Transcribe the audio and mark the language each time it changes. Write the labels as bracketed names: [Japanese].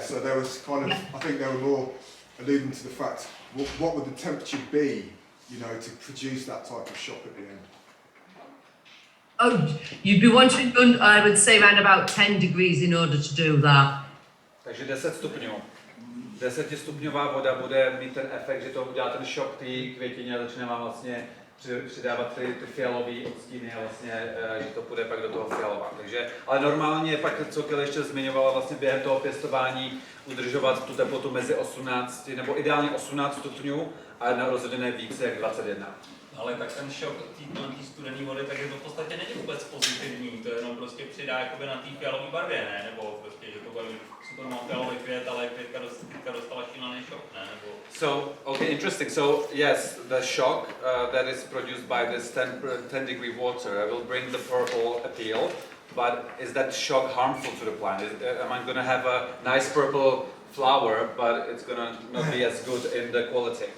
[English] So there was kind of, I think they were more alluding to the fact, what would the temperature be, you know, to produce that type of shock at the end? Oh, you'd be wanting, I would say, around about 10 degrees in order to do that. [Czech] Takže 10 stupňů. 10stupňová voda bude mít ten efekt, že to udělá ten šok té květině a začne vám vlastně přidávat ty fialové odstíny a vlastně, že to půjde pak do toho fialová. Takže, ale normálně pak, co Callie ještě zmiňovala, vlastně během toho pěstování udržovat tu teplotu mezi 18, nebo ideálně 18 stupňů a rozhodně ne více jak 21. Ale tak ten šok té studené vody, tak je to v podstatě není vůbec pozitivní, to jenom prostě přidá jakoby na té fialové barvě, ne? Nebo prostě, že to bude super mám fialový květ, ale květka dostala šílený šok, ne? Nebo... [English] So, okay, interesting. So, yes, the shock that is produced by this 10 degree water will bring the purple appeal, but is that shock harmful to the plant? Am I going to have a nice purple flower, but it's going to not be as good in the quality?